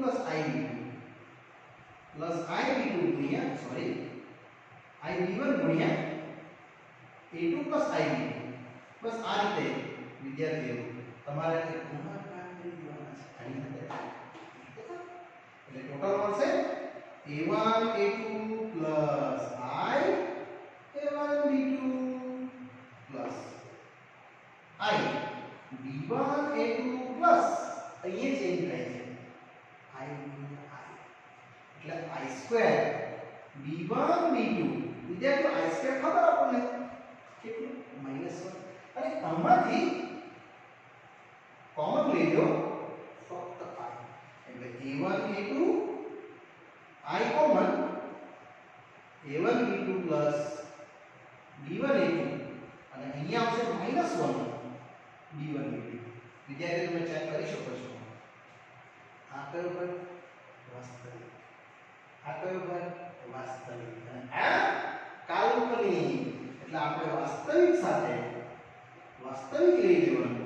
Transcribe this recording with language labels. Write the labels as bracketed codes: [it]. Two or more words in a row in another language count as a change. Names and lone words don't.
[gu] ib2 ગુણ્યા સોરી ib1 ગુણ્યા a2 ib2 બસ આ રીતે વિદ્યાર્થીઓ તમારે ગુણાકાર કરી દેવાના છે આની અંદર એટલે ટોટલ મળશે a1 a2 a1 b2 I b1 a2 પ્લસ અહીંયા ચેન્જ થાય છે I એટલે I સ્ક્વેર b1 b2 વિદ્યાર્થીઓ I સ્ક્વેર ખબર આપણને કેટલું -1 અને આમાંથી કોમન લઈ લો ફક્ત I એટલે a1 a2 I કોમન a1 b2 પ્લસ b1 a2 અને અહીંયા આવશે -1 b1 b2 વિદ્યાર્થીઓ તમે ચેક કરી શકો છો આ કયો ભાગ વાસ્તવિક આ કયો ભાગ વાસ્તવિક અને આ કાલ્પનિક એટલે આપણે વાસ્તવિક સાથે વાસ્તવિક લઈ લેવાનું